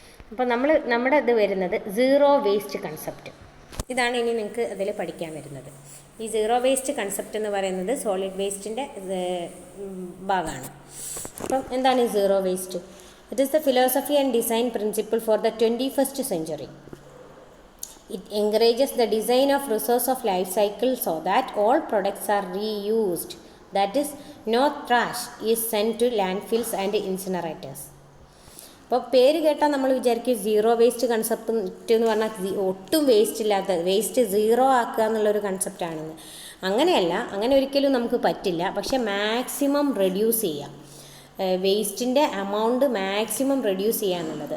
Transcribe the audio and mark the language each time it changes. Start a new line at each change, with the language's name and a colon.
Malayalam: അപ്പോൾ നമ്മുടെ ഇത് വരുന്നത് സീറോ വേസ്റ്റ് കൺസെപ്റ്റ്. ഇതാണ് ഇനി നിങ്ങൾക്ക് അതിൽ പഠിക്കാൻ വരുന്നത്. ഈ സീറോ വേസ്റ്റ് കൺസെപ്റ്റ് എന്ന് പറയുന്നത് സോളിഡ് വേസ്റ്റിൻ്റെ ഭാഗമാണ്. അപ്പം എന്താണ് ഈ zero waste?
English: It is the philosophy and design principle for the 21st century. It encourages the design of resource of life cycle so that all products are reused. That is, no trash is sent to landfills and incinerators.
Malayalam: അപ്പോൾ പേര് കേട്ടാൽ നമ്മൾ വിചാരിക്കും zero waste concept എന്ന് പറഞ്ഞാൽ ഒട്ടും waste ഇല്ലാത്ത, waste zero ആക്കുക എന്നുള്ളൊരു കൺസെപ്റ്റാണെന്ന്. അങ്ങനെയല്ല, അങ്ങനെ ഒരിക്കലും നമുക്ക് പറ്റില്ല. പക്ഷേ മാക്സിമം റെഡ്യൂസ് ചെയ്യാം, വേസ്റ്റിൻ്റെ എമൗണ്ട് മാക്സിമം റെഡ്യൂസ് ചെയ്യുക എന്നുള്ളത്.